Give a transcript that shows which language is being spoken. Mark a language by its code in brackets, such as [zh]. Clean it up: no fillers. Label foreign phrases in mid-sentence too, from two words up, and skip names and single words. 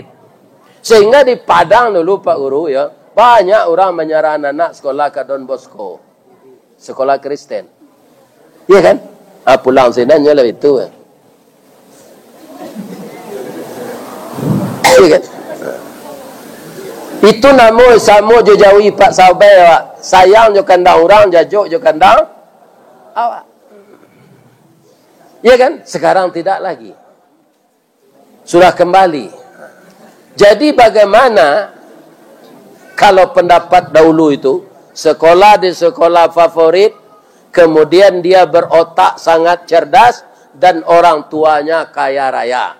[id] Sehingga di Padang dulu Pak Guru ya, banyak orang menyerah anak sekolah ke Don Bosco. Sekolah Kristen. Iya kan? [min] Pulang sini nyolah itu. Iya kan? Itu namo samo jo jauhi Pak Sabai awak. Sayang jo kandang orang, jajuk jo kandang awak. [id] Iya kan? Sekarang tidak lagi. Sudah kembali. Jadi bagaimana kalau pendapat dahulu itu sekolah di sekolah favorit, kemudian dia berotak sangat cerdas, dan orang tuanya kaya raya.